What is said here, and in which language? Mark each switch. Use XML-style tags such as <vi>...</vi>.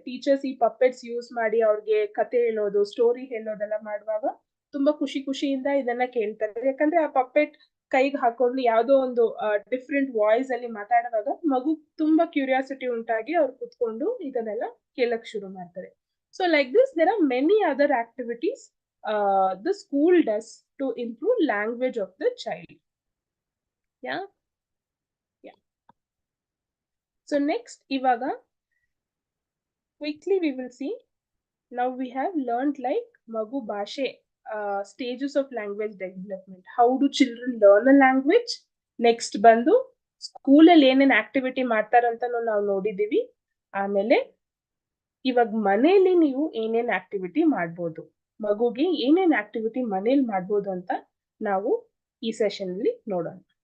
<kn>Teachers ಈ puppets use ಮಾಡಿ ಅವ್ರಿಗೆ ಕತೆ ಹೇಳೋದು, ಸ್ಟೋರಿ ಹೇಳೋದೆಲ್ಲ ಮಾಡುವಾಗ ತುಂಬಾ ಖುಷಿಯಿಂದ ಇದನ್ನ ಕೇಳ್ತಾರೆ. ಯಾಕಂದ್ರೆ ಆ ಪಪೆಟ್ ಕೈಗೆ ಹಾಕೊಂಡು ಯಾವ್ದೋ ಒಂದು ಡಿಫ್ರೆಂಟ್ ವಾಯ್ಸ್ ಅಲ್ಲಿ ಮಾತಾಡುವಾಗ ಮಗು ತುಂಬಾ ಕ್ಯೂರಿಯಾಸಿಟಿ ಉಂಟಾಗಿ ಅವ್ರು ಕುತ್ಕೊಂಡು ಇದನ್ನೆಲ್ಲ ಕೇಳಕ್ ಶುರು ಮಾಡ್ತಾರೆ.</kn> <en>So like this there are many other activities the school does to improve language of the child. Yeah. Yeah. So next,</en> <kn>Ivaga,</kn> <en>quickly we will see. Now we have learned like</en> <kn>Magu Bhashe,</kn> <en>stages of language development. How do children learn a language?</en> <kn>Next ಬಂದು ಸ್ಕೂಲಲ್ಲಿ ಏನೇನ್ activity ಮಾಡ್ತಾರಂತ ನಾವು ನೋಡಿದೀವಿ. ಆಮೇಲೆ ಇವಾಗ ಮನೆಯಲ್ಲಿ ನೀವು ಏನೇನ್ ಆಕ್ಟಿವಿಟಿ ಮಾಡ್ಬೋದು, ಮಗುಗೆ ಏನೇನ್ ಆಕ್ಟಿವಿಟಿ ಮನೇಲಿ ಮಾಡ್ಬೋದು ಅಂತ ನಾವು ಈ ಸೆಷನ್ ಅಲ್ಲಿ ನೋಡೋಣ.</kn>